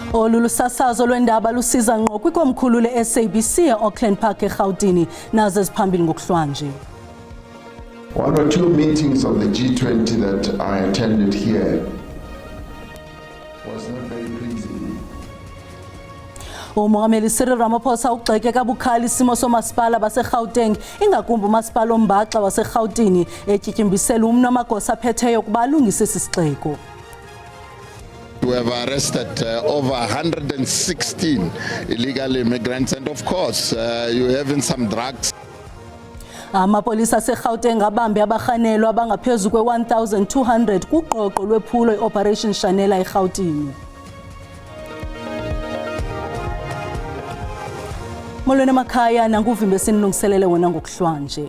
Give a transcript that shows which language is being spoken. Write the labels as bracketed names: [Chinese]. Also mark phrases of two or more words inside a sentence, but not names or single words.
[Xhosa] Lolu sasazo lwendaba lusiza ngqo kwikomkhulu le-SABC e-Auckland Park eGauteng nazo ziphambili ngokuhlwanje. [English] One or two meetings of the G20 that I attended here was not very pleasing. [Xhosa] Umongameli Cyril Ramaphosa ugxeke kabukhali isimo somasipala baseGauteng ingakumbi umasipala ombaxa waseGauteng etyityimbiselwe umnu wamagosa aphetheyo kuba alungise esi sixeko. [English] We have arrested over 116 illegal immigrants, and of course, you're having some drugs. [Xhosa] Amapolisa aseGauteng abambe abarhanelwa abangaphezu kwe-1,200 kuqoqo lwephulo i-Operation Shanela eGauteng. Molweni emakhaya nanguvimbe sinilungiselele wona ngokuhlwanje.